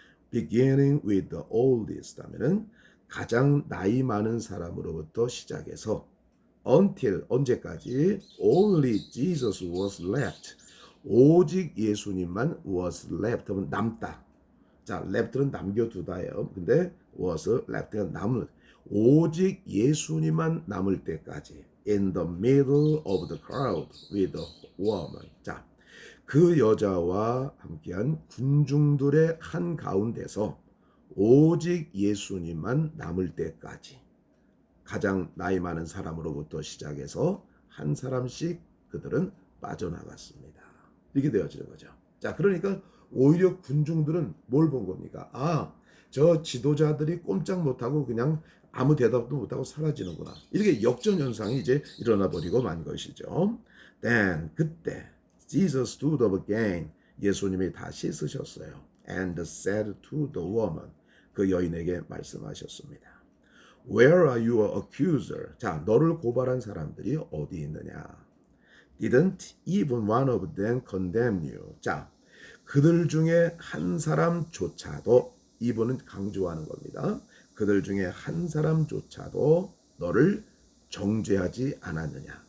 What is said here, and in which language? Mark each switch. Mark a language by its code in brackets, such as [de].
[en] Beginning with the oldest [ko] 하면은 가장 나이 많은 사람으로부터 시작해서 until, 언제까지? [en] Only Jesus was left. [ko] 오직 예수님만 was left 하면 남다. 자, left는 남겨두다예요. 근데 was left가 남을, 오직 예수님만 남을 때까지 [en] in the middle of the crowd with the woman. [ko] 자, 그 여자와 함께한 군중들의 한 가운데서 오직 예수님만 남을 때까지 가장 나이 많은 사람으로부터 시작해서 한 사람씩 그들은 빠져나갔습니다. 이렇게 되어지는 거죠. 자, 그러니까 오히려 군중들은 뭘 본 겁니까? 아, 저 지도자들이 꼼짝 못하고 그냥 아무 대답도 못하고 사라지는구나. 이렇게 역전현상이 이제 일어나 버리고 만 것이죠. [en] Then, [ko] 그때 [en] Jesus stood up again. [ko] 예수님이 다시 쓰셨어요. [en] And said to the woman. [ko] 그 여인에게 말씀하셨습니다. [en] Where are your accuser? [ko] 자, 너를 고발한 사람들이 어디 있느냐? [en] Didn't even one of them condemn you? [ko] 자, 그들 중에 한 사람조차도 이분은 강조하는 겁니다. 그들 중에 한 사람조차도 너를 정죄하지 않았느냐?